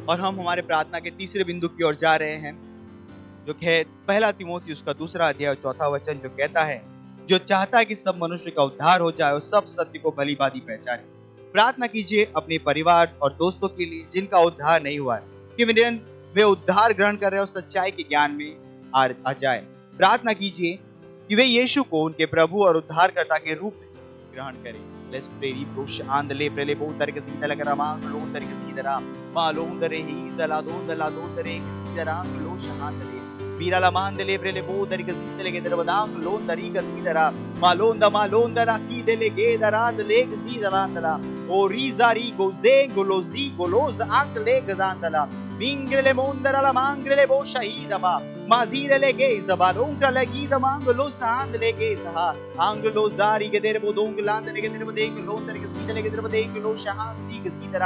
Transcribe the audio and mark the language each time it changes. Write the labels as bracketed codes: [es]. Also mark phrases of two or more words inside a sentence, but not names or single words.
[hi] और हम हमारे प्रार्थना के तीसरे बिंदु की ओर जा रहे हैं, जो है पहला तिमोथी उसका 2 अध्याय 4 वचन, जो कहता है, जो चाहता है कि सब मनुष्य का उद्धार हो जाए और सब सत्य को भली भांति पहचाने। प्रार्थना कीजिए अपने परिवार और दोस्तों के लिए जिनका उद्धार नहीं हुआ है, कि वे उद्धार ग्रहण कर रहे हो, सच्चाई के ज्ञान में आ जाए। प्रार्थना कीजिए कि वे यीशु को उनके प्रभु और उद्धारकर्ता के रूप में ग्रहण करें। [en] Let's pray. Push and le prele botar ke sida lagara mang lo tar ke sida ra ma lo ndare hi zala do dala do tare ke sida ra lo shahandale mira la mande le prele botar ke sida le ke darwadang lo ndari ke sida ra ma lo ndara ki dele ke dara le ke sida ra ndala o rizari go zengo lo zi go lo za ank le ke dandala Mingrele mondara la mangrele bo shahidaba. Mazire le gezaba. Longra le gida mangolo sand le gezaha. Anglo zari gedere bodong land le gedere bodeng londar gezida le gedere bodeng lo shahandi gezidara.